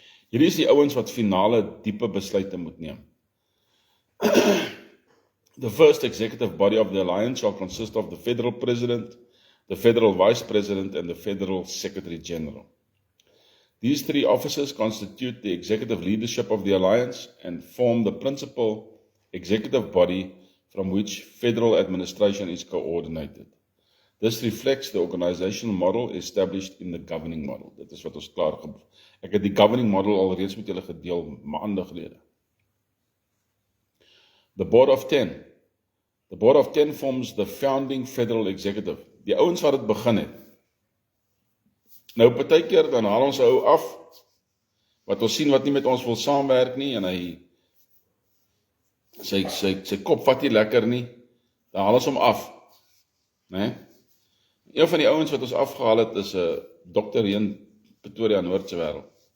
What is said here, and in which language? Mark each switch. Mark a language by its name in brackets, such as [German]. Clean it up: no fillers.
[Afrikaans] Hierdie is die ouens wat finale diepe besluite moet neem. [English] The first executive body of the alliance shall consist of the federal president, the federal vice president, and the federal secretary general. These three officers constitute the executive leadership of the alliance and form the principal executive body from which federal administration is coordinated. This reflects the organizational model established in the governing model. [Afrikaans] Dit is wat ons klaar gemaak. Ek het die governing model al reeds met julle gedeel maande gelede. [English] The Board of 10. The Board of 10 forms the founding federal executive. [Afrikaans] Die ouens wat dit begin het. Nou partykeer dan haal ons 'n ou af wat ons sien wat nie met ons wil saamwerk nie en hy sy kop vat nie lekker nie. Dan haal ons hom af. Né? Een van die ouens wat ons afgehaal het is 'n dokter hier in Pretoria Noordse wêreld.